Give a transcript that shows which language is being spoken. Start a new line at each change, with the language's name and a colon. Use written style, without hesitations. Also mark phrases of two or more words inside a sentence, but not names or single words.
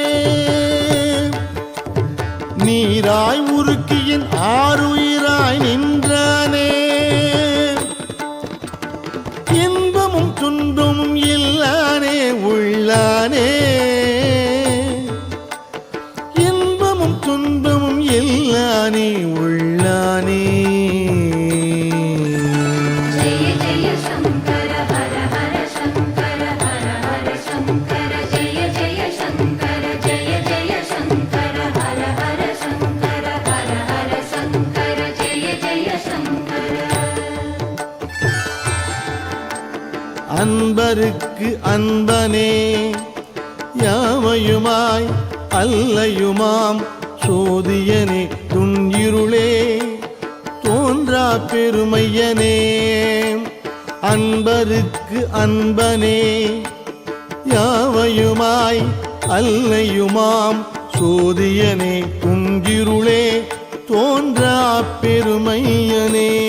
Tamil: நீராய் உருக்கியின் ஆறுயிராய் நின்றானே இன்பமும் துன்பமும் இல்லானே உள்ளானே இன்பமும் துன்பமும் இல்லானே உள்ளானே
Hindi: जय जय शंकर हर हर शंकर हर हर शंकर जय जय शंकर जय जय शंकर हर हर शंकर जय जय शंकर
Tamil: அன்பருக்கு அன்பனே யாவையுமாய் அல்லையுமாம் சோதியனே துன்னிருளே தோன்றா பெருமையனே அன்பருக்கு அன்பனே யாவையுமாய் அல்லையுமாம் சோதியனே துன்னிருளே தோன்றா பெருமையனே